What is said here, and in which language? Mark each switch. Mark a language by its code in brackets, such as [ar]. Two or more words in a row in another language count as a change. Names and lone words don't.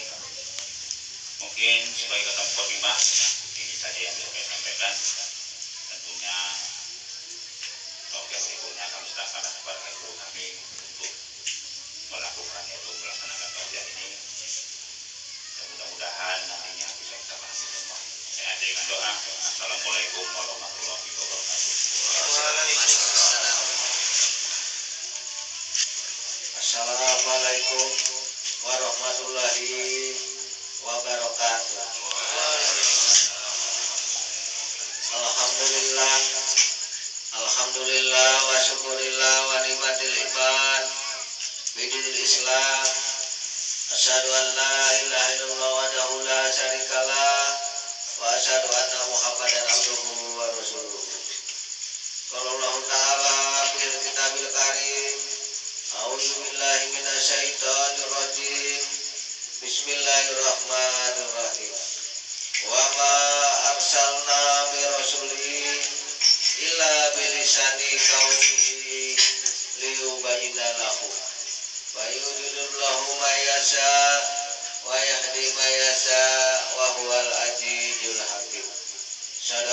[id] Mungkin sebagai kata mukadimah ini saja yang bisa saya sampaikan. Tentunya topik berikutnya kami serahkan kepada guru kami untuk melakukan yaitu melaksanakan kajian ini. Dan mudah-mudahan nantinya bisa kita pahami semua. Saya akhiri dengan doa. [ar] السلام عليكم ورحمة الله وبركاته. السلام عليكم ورحمة الله وبركاته. الحمد لله، الحمد لله والشكر لله ونعمة الإيمان بدين الإسلام. أشهد أن لا إله إلا الله وحده لا شريك له وأشهد أن محمدا عبده ورسوله. قال الله تعالى في الكتاب الكريم، أعوذ بالله من الشيطان الرجيم. بسم الله الرحمن الرحيم. وما أرسلنا من رسول إلا بلسان قومه ليبين لهم. ويضل الله ما يشاء ويهدي ما يشاء وهو العزيز الحكيم.